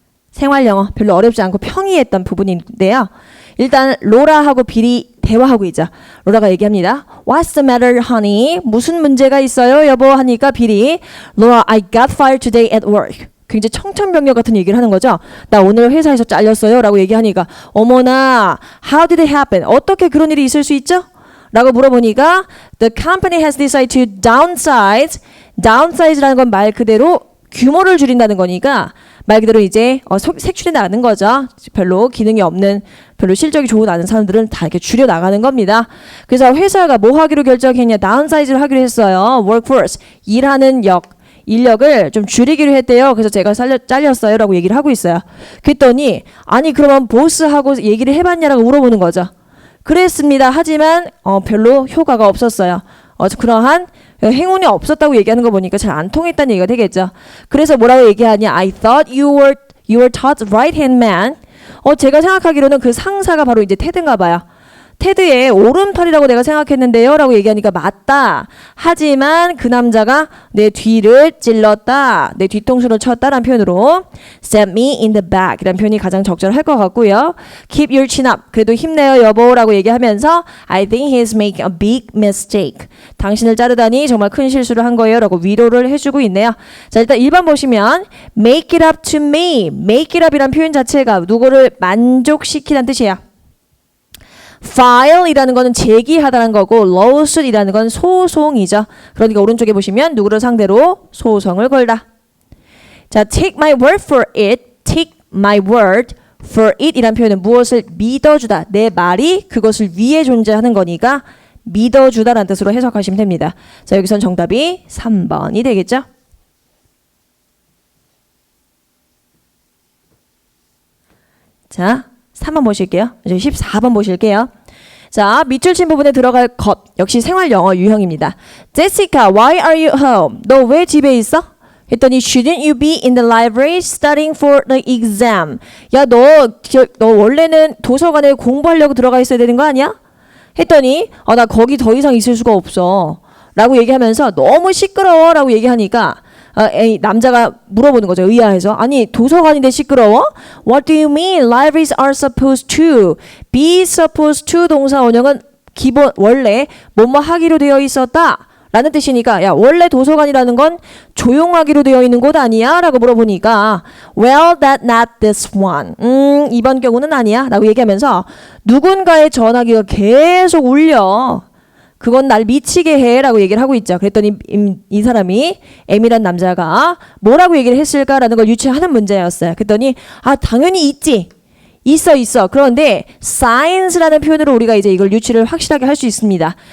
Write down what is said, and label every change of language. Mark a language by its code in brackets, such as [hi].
[ko] 생활 영어 별로 어렵지 않고 평이했던 부분인데요. 일단 로라하고 빌이 대화하고 있죠. 로라가 얘기합니다. [en] What's the matter, honey? [ko] 무슨 문제가 있어요, 여보? 하니까 빌이 [en] Laura, I got fired today at work. [ko] 굉장히 청천벽력 같은 얘기를 하는 거죠. 나 오늘 회사에서 잘렸어요 라고 얘기하니까 어머나, [en] how did it happen? [ko] 어떻게 그런 일이 있을 수 있죠? 라고 물어보니까 [en] The company has decided to downsize. [ko] downsize라는 건 말 그대로 규모를 줄인다는 거니까 말 그대로 이제 색출이 나는 거죠. 별로 기능이 없는, 별로 실적이 좋지 않은 사람들은 다 이렇게 줄여 나가는 겁니다. 그래서 회사가 뭐 하기로 결정했냐? 다운사이즈를 하기로 했어요. workforce, 일하는 인력을 좀 줄이기로 했대요. 그래서 제가 잘렸어요 라고 얘기를 하고 있어요. 그랬더니 아니 그러면 보스하고 얘기를 해봤냐라고 물어보는 거죠. 그랬습니다. 하지만 별로 효과가 없었어요. 그러한 행운이 없었다고 얘기하는 거 보니까 잘 안 통했다는 얘기가 되겠죠. 그래서 뭐라고 얘기하냐? [en] I thought you were Todd's right hand man. [ko] 제가 생각하기로는 그 상사가 바로 이제 테드인가 봐요. 테드의 오른팔이라고 내가 생각했는데요 라고 얘기하니까 맞다. 하지만 그 남자가 내 뒤를 찔렀다. 내 뒤통수를 쳤다라는 표현으로 [en] stab me in the back [ko] 이라는 표현이 가장 적절할 것 같고요. [en] Keep your chin up. [ko] 그래도 힘내요 여보 라고 얘기하면서 [en] I think he's making a big mistake. [ko] 당신을 자르다니 정말 큰 실수를 한 거예요 라고 위로를 해주고 있네요. 자, 일단 1번 보시면 [en] make it up to me. [ko] make it up 이란 표현 자체가 누구를 만족시키다는 뜻이에요. file이라는 거는 제기하다는 거고 lawsuit이라는 건 소송이죠. 그러니까 오른쪽에 보시면 누구를 상대로 소송을 걸다. 자, [en] take my word for it. take my word for it [ko] 이란 표현은 무엇을 믿어주다. 내 말이 그것을 위해 존재하는 거니까 믿어주다라는 뜻으로 해석하시면 됩니다. 자, 여기선 정답이 3번이 되겠죠. 자, 3번 보실게요. 이제 14번 보실게요. 자, 밑줄 친 부분에 들어갈 것. 역시 생활 영어 유형입니다. [en] Jessica, why are you home? [ko] 너 왜 집에 있어? 했더니 [en] shouldn't you be in the library studying for the exam? [ko] 야, 너 원래는 도서관에 공부하려고 들어가 있어야 되는 거 아니야? 했더니 나 거기 더 이상 있을 수가 없어. 라고 얘기하면서 너무 시끄러워 라고 얘기하니까 남자가 물어보는 거죠. 의아해서. 아니 도서관인데 시끄러워? [en] What do you mean? Libraries are supposed to. [ko] be supposed to 동사 원형은 기본 원래 뭐뭐 하기로 되어 있었다 라는 뜻이니까 야 원래 도서관이라는 건 조용하기로 되어 있는 곳 아니야? 라고 물어보니까 [en] Well, that not this one. [ko] 이번 경우는 아니야 라고 얘기하면서 누군가의 전화기가 계속 울려. 그건 날 미치게 해 라고 얘기를 하고 있죠. 그랬더니 이 사람이 M이란 남자가 뭐라고 얘기를 했을까라는 걸 유추하는 문제였어요. 그랬더니 당연히 있지. 있어. 그런데 signs라는 표현으로 우리가 이제 이걸 유추를 확실하게 할 수 있습니다.